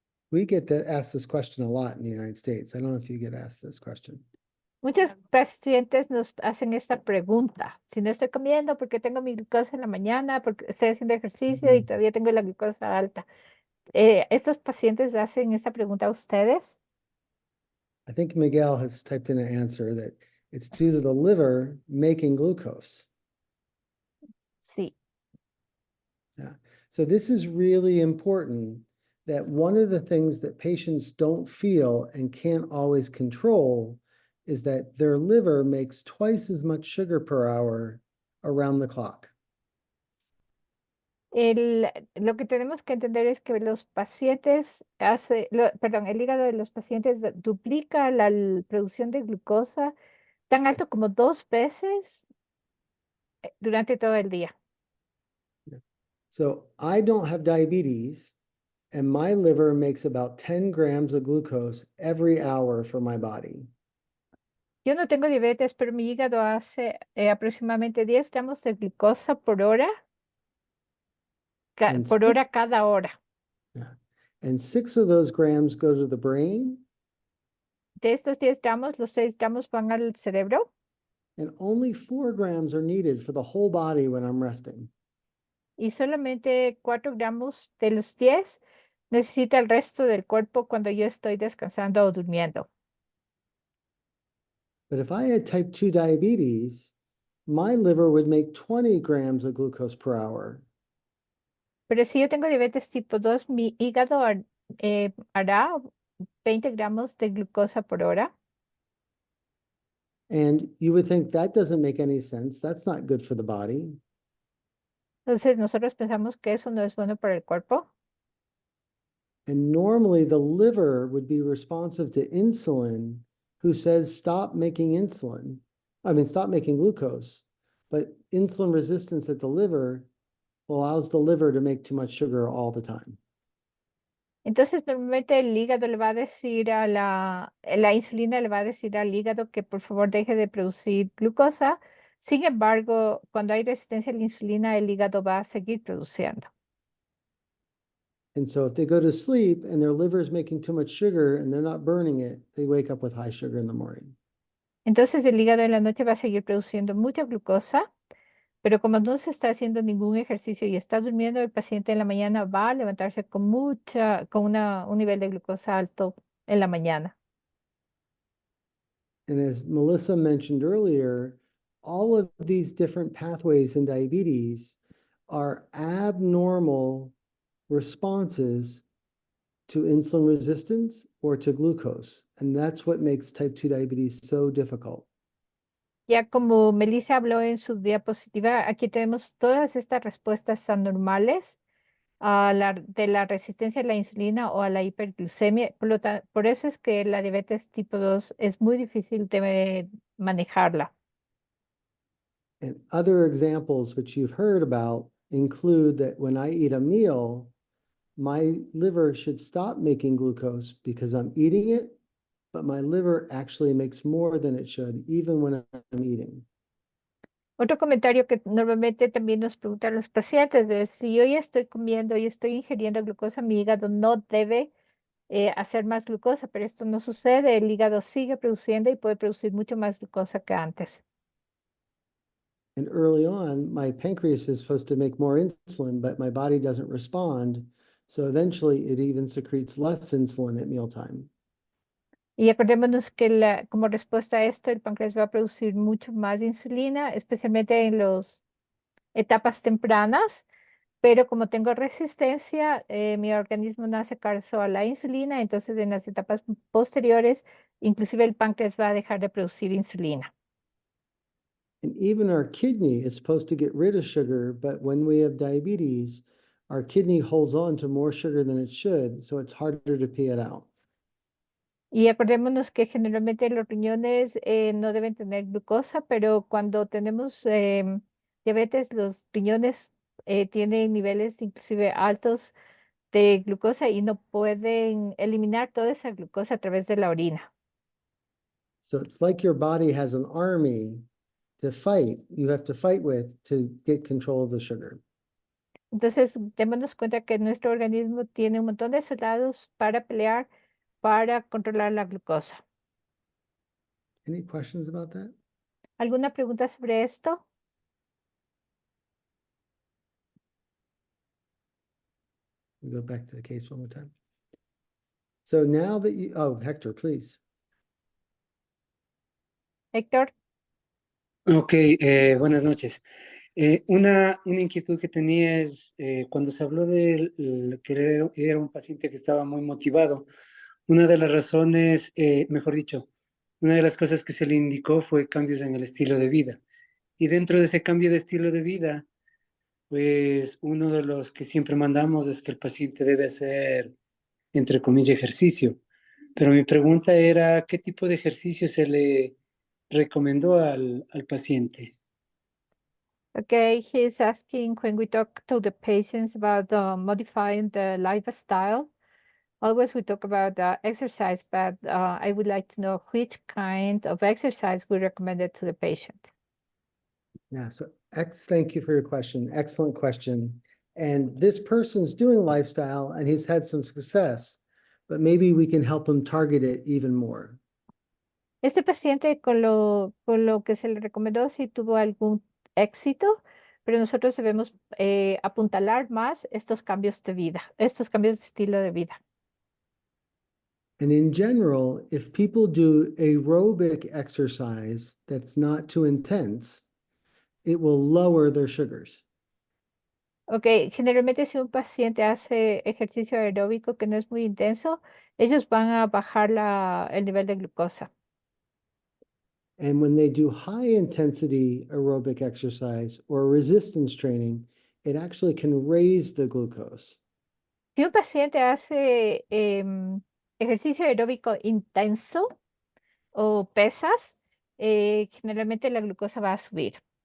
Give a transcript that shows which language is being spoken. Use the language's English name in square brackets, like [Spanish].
[English] We get asked this question a lot in the United States. I don't know if you get asked this question. [Spanish] Muchos pacientes nos hacen esta pregunta. Si no estoy comiendo, ¿por qué tengo mi glucosa en la mañana? Porque estoy haciendo ejercicio y todavía tengo la glucosa alta. ¿Estos pacientes hacen esta pregunta a ustedes? [English] I think Miguel has typed in an answer that it's due to the liver making glucose. [Spanish] Sí. [English] Yeah. So this is really important, that one of the things that patients don't feel and can't always control is that their liver makes twice as much sugar per hour around the clock. [Spanish] Lo que tenemos que entender es que los pacientes el hígado de los pacientes duplica la producción de glucosa tan alto como 2 veces durante todo el día. [English] So I don't have diabetes, and my liver makes about 10 grams of glucose every hour for my body. [Spanish] Yo no tengo diabetes, pero mi hígado hace aproximadamente 10 gramos de glucosa por hora, [English] And [Spanish] por hora cada hora. [English] Yeah. And 6 of those grams go to the brain, [Spanish] De estos 10 gramos, los 6 gramos van al cerebro [English] and only 4 grams are needed for the whole body when I'm resting. [Spanish] y solamente 4 gramos de los 10 necesita el resto del cuerpo cuando yo estoy descansando o durmiendo. [English] But if I had type 2 diabetes, my liver would make 20 grams of glucose per hour. [Spanish] Pero si yo tengo diabetes tipo 2, mi hígado hará 20 gramos de glucosa por hora. [English] And you would think that doesn't make any sense. That's not good for the body. [Spanish] Entonces nosotros pensamos que eso no es bueno para el cuerpo. [English] And normally the liver would be responsive to insulin, who says stop making insulin. I mean, stop making glucose. But insulin resistance at the liver allows the liver to make too much sugar all the time. [Spanish] Entonces normalmente el hígado le va a decir la insulina le va a decir al hígado que por favor deje de producir glucosa. Sin embargo, cuando hay resistencia a la insulina, el hígado va a seguir produciendo. [English] And so if they go to sleep and their liver is making too much sugar and they're not burning it, they wake up with high sugar in the morning. [Spanish] Entonces el hígado en la noche va a seguir produciendo mucha glucosa, pero como no se está haciendo ningún ejercicio y está durmiendo, el paciente en la mañana va a levantarse con un nivel de glucosa alto en la mañana. [English] And as Melissa mentioned earlier, all of these different pathways in diabetes are abnormal responses to insulin resistance or to glucose. And that's what makes type 2 diabetes so difficult. [Spanish] Ya como Melissa habló en su diapositiva, aquí tenemos todas estas respuestas anormales de la resistencia a la insulina o a la hiperglucemia. Por eso es que la diabetes tipo 2 es muy difícil de manejarla. [English] And other examples which you've heard about include that when I eat a meal, my liver should stop making glucose because I'm eating it, but my liver actually makes more than it should, even when I'm eating. [Spanish] Otro comentario que normalmente también nos preguntan los pacientes es, si yo ya estoy comiendo y estoy ingiriendo glucosa, mi hígado no debe hacer más glucosa, pero esto no sucede, el hígado sigue produciendo y puede producir mucho más glucosa que antes. [English] And early on, my pancreas is supposed to make more insulin, but my body doesn't respond. So eventually it even secretes less insulin at mealtime. [Spanish] Y acordémonos que como respuesta a esto, el páncreas va a producir mucho más insulina, especialmente en las etapas tempranas, pero como tengo resistencia, mi organismo no hace caso a la insulina, entonces en las etapas posteriores, inclusive el páncreas va a dejar de producir insulina. [English] And even our kidney is supposed to get rid of sugar, but when we have diabetes, our kidney holds on to more sugar than it should, so it's harder to pee it out. [Spanish] Y acordémonos que generalmente los riñones no deben tener glucosa, pero cuando tenemos diabetes, los riñones tienen niveles inclusive altos de glucosa y no pueden eliminar toda esa glucosa a través de la orina. [English] So it's like your body has an army to fight, you have to fight with to get control of the sugar. [Spanish] Entonces, démonos cuenta que nuestro organismo tiene un montón de soldados para pelear, para controlar la glucosa. [English] Any questions about that? [Spanish] ¿Alguna pregunta sobre esto? [English] We go back to the case one more time. So now that you, oh, Hector, please. [Spanish] Héctor, Ok, buenas noches. Una inquietud que tenía es cuando se habló de que era un paciente que estaba muy motivado, una de las razones, mejor dicho, una de las cosas que se le indicó fue cambios en el estilo de vida. Y dentro de ese cambio de estilo de vida, pues uno de los que siempre mandamos es que el paciente debe hacer, entre comillas, ejercicio. Pero mi pregunta era, ¿qué tipo de ejercicio se le recomendó al paciente? [English] okay, he's asking when we talk to the patients about modifying the lifestyle. Always we talk about exercise, but I would like to know which kind of exercise we recommended to the patient. Yeah, so thank you for your question. Excellent question. And this person's doing lifestyle and he's had some success, but maybe we can help him target it even more. [Spanish] Este paciente con lo que se le recomendó sí tuvo algún éxito, pero nosotros debemos apuntalar más estos cambios de vida, estos cambios de estilo de vida. [English] And in general, if people do aerobic exercise that's not too intense, it will lower their sugars. [Spanish] Ok, generalmente si un paciente hace ejercicio aeróbico que no es muy intenso, ellos van a bajar el nivel de glucosa. [English] And when they do high intensity aerobic exercise or resistance training, it actually can raise the glucose. [Spanish] Si un paciente hace ejercicio aeróbico intenso o pesas, generalmente la glucosa va a subir.